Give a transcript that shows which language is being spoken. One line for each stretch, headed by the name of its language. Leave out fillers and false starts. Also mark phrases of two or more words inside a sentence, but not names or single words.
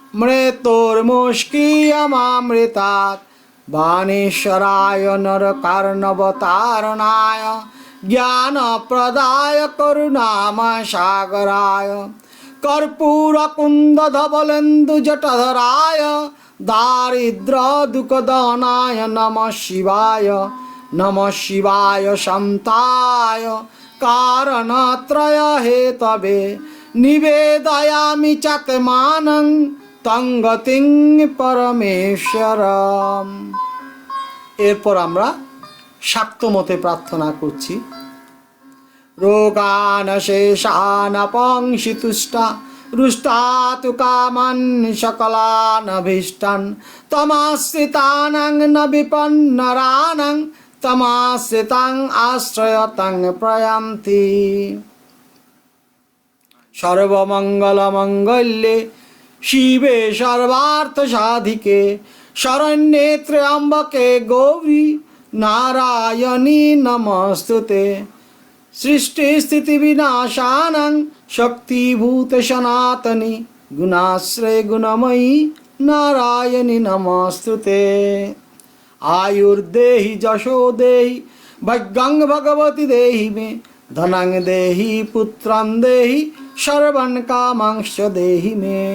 Sanskrit: মৃত্যুর্মুষ্কিয়মামৃতাৎ বাণীশ্বরায় নরকার্ণবতারণায় জ্ঞানপ্রদায় করুণাময় সাগরায় কর্পূরকুন্দধবলেন্দুজটধরায় দারিদ্র দুঃখদহনায় নমঃ শিবায়। নমঃ শিবায় শান্তায় কারণত্রয় হেতবে নিবেদয়ামি চাত্মানং তং গতিং পরমেশ্বরম।
Bangla: এরপর আমরা শাক্তমতে প্রার্থনা করছি।
Sanskrit: রোগান শেষান পংসিতুষ্টা রুষ্টাতু কামান সকলানভীষ্টান তমাশ্রিতানাং ন বিপন্নরানাং তমাশ্রিতাং আশ্রয়তাং প্রয়ান্তি। সর্বমঙ্গলমঙ্গল্যে শিবে সর্বার্থ সাধিকে শরণ্যে ত্র্যম্বকে গৌরী নারায়ণী নমস্তুতে। সৃষ্টি স্থিতি বিনাশানাং শক্তিভূত সনাতনী গুণাশ্রয় গুণময়ী নারায়ণী নমস্তুতে। आयुर्देहि যশো দেহি ভাগ্যং ভগবতী দেহি মে ধনং দেহি পুত্রং দেহি সর্বং কামাংশ দেহি মে।